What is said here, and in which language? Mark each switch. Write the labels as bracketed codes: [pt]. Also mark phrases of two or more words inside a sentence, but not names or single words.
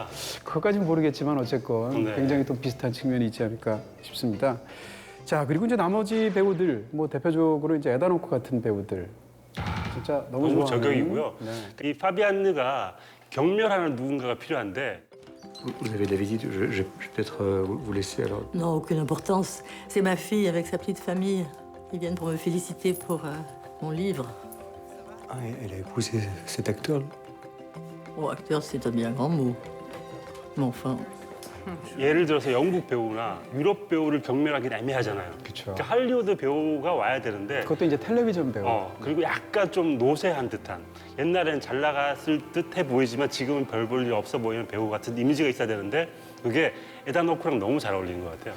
[ko] 그것까지는 모르겠지만 어쨌건 네. 굉장히 또 비슷한 측면이 있지 않을까 싶습니다. 자, 그리고 이제 나머지 배우들, 뭐 대표적으로 이제 에단 호크 같은 배우들. 진짜 너무 너무 좋아하는. 저격이고요. 네. 이 파비안느가 경멸하는 누군가가 필요한데 [fr] Vous avez de la visite, je vais peut-être vous laisser alors. Non, aucune importance. C'est ma fille avec sa petite famille. Ils viennent pour me féliciter pour mon livre. Ah, elle a épousé cet acteur. Oh, acteur, c'est un bien grand mot. Mais enfin, [ko] 예를 들어서 영국 배우나 유럽 배우를 경멸하기는 애매하잖아요. 그쵸. 그러니까 할리우드 배우가 와야 되는데 그것도 이제 텔레비전 배우. 그리고 약간 좀 노쇠한 듯한 옛날엔 잘 나갔을 듯해 보이지만 지금은 별 볼 일 없어 보이는 배우 같은 이미지가 있어야 되는데 그게 에단 호크랑 너무 잘 어울리는 것 같아요.